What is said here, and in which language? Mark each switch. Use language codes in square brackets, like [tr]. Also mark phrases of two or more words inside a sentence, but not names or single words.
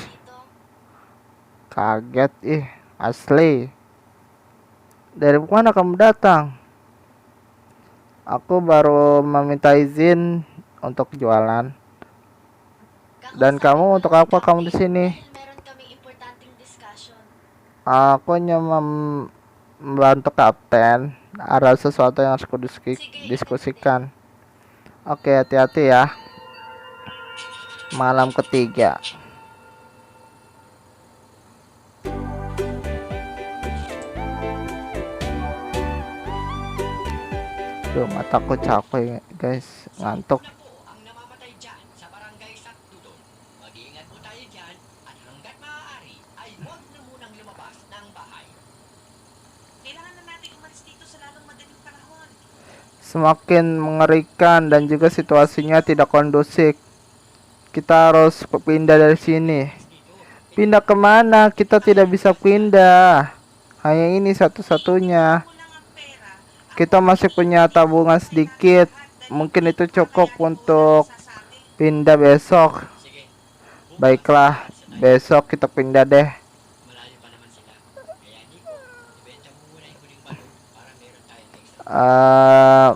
[tl] mo dito? [id] Kaget asli. Dari mana kamu datang? Aku baru meminta izin untuk jualan. Dan kamu untuk apa kamu di sini? [tl] Dahil meron kaming importanteng discussion. [id] Aku hanya membantu kapten. Ada sesuatu yang harus [tl] Sige, [id] diskusikan. Oke, hati-hati ya. Malam ketiga. Tuh, mataku capek guys, ngantuk. [tl] Na po ang namamatay dyan sa barangay Sakdudon. Mag-iingat po tayo dyan at hanggat maaari ay huwag na munang lumabas ng bahay. Kailangan na natin umalis dito sa lalong madaling panahon. [id] Semakin mengerikan dan juga situasinya tidak kondusif. Kita harus pindah dari sini. Pindah kemana? Kita tidak bisa pindah. Hanya ini satu-satunya. [tl] Kulang ang pera. [id] Kita masih punya tabungan sedikit. Mungkin itu cukup untuk pindah besok. [tl] Sige, [id] Baiklah, besok kita pindah deh. [tl] malayo pa naman sila. Kaya Nico, ibenta mo muna yung huling balon para meron tayong extra.